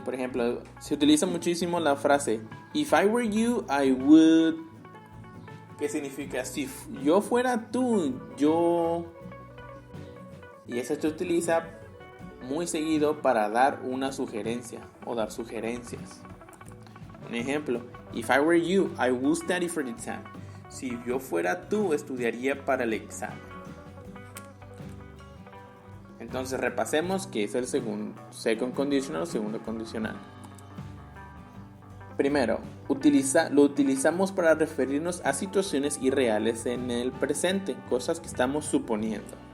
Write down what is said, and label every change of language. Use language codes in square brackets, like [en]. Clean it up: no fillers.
[es] Por ejemplo, se utiliza muchísimo la frase [en] If I were you, I would. [es] ¿Qué significa? Si yo fuera tú, yo. Y esa se utiliza muy seguido para dar una sugerencia o dar sugerencias. Un ejemplo, [en] If I were you, I would study for the exam. [es] Si yo fuera tú, estudiaría para el examen. Entonces repasemos qué es el second conditional o segundo condicional. Primero, lo utilizamos para referirnos a situaciones irreales en el presente, cosas que estamos suponiendo.